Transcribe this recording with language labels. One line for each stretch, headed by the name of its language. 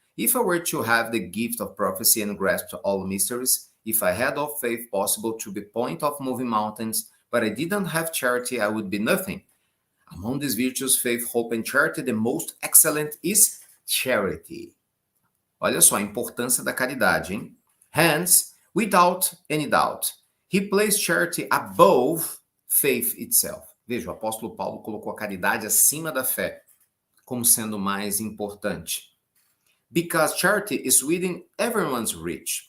English: If I were to have the gift of prophecy and grasp all mysteries, if I had all faith possible to the point of moving mountains, but I didn't have charity, I would be nothing. Among these virtues, faith, hope, and charity, the most excellent is charity.
Portuguese: Olha só a importância da caridade, hein?
English: Hence, without any doubt, he placed charity above faith itself.
Portuguese: Veja, o apóstolo Paulo colocou a caridade acima da fé, como sendo mais importante.
English: Because charity is within everyone's reach.